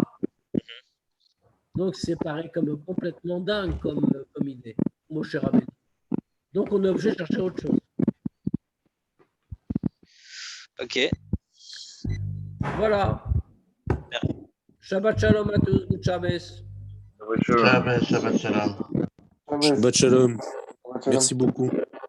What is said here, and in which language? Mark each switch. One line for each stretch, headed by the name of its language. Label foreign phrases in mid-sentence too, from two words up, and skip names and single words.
French: Donc, c'est pareil comme complètement dingue comme idée, Moshe Rabbeinu. Donc, on est obligé de chercher autre chose. Ok. Voilà.
Hebrew: שבת שלום
French: à tous.
English: Good Shabbos.
Hebrew: שבת שלום. שבת שלום.
French: Merci beaucoup.